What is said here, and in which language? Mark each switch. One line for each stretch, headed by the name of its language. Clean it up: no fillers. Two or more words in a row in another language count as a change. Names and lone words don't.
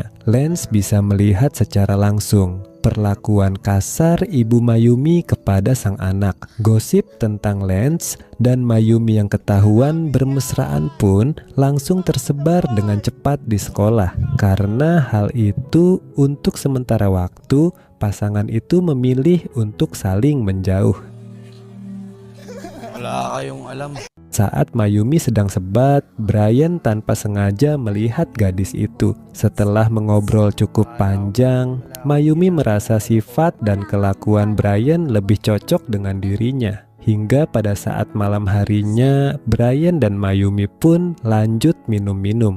Indonesian: Lens bisa melihat secara langsung perlakuan kasar ibu Mayumi kepada sang anak. Gosip tentang Lens dan Mayumi yang ketahuan bermesraan pun langsung tersebar dengan cepat di sekolah. Karena hal itu, untuk sementara waktu, pasangan itu memilih untuk saling menjauh.
Filipino: Wala kayong alam.
Indonesian: Saat Mayumi sedang sebat, Brian tanpa sengaja melihat gadis itu. Setelah mengobrol cukup panjang, Mayumi merasa sifat dan kelakuan Brian lebih cocok dengan dirinya. Hingga pada saat malam harinya, Brian dan Mayumi pun lanjut minum-minum.